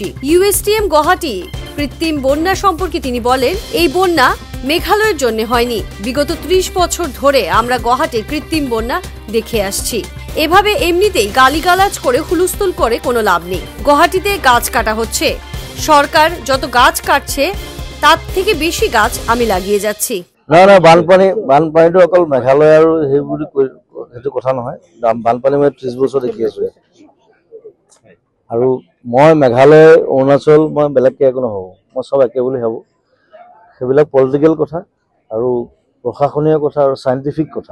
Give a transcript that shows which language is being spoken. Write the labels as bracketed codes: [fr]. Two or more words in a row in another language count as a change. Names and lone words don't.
[bn] ইউএসটিএম গুয়াহাটি কৃত্রিম বন্যা সম্পর্কে তিনি বলেন, এই বন্যা মেঘালয়ের জন্য হয়নি, বিগত 30 বছর ধরে আমরা গুয়াহাটি কৃত্রিম বন্যা দেখে আসছি। এভাবে এমনিতেই গালিগালাজ করে হুলস্থুল করে কোনো লাভ নেই। গুয়াহাটিতে গাছ কাটা হচ্ছে, সরকার যত গাছ কাটছে তার থেকে বেশি গাছ আমি লাগিয়ে যাচ্ছি। [as] না বানপানীটো অকল মেঘালয় আৰু সেইবোৰ সেইটো কথা নহয়। বানপানী মই 30 বছৰ দেখি আছো আৰু মই মেঘালয় অৰুণাচল মই বেলেগকে একো নহ'ব, মই চব একে বুলি ভাবো। সেইবিলাক পলিটিকেল কথা আৰু প্ৰশাসনীয় কথা আৰু চাইণ্টিফিক কথা।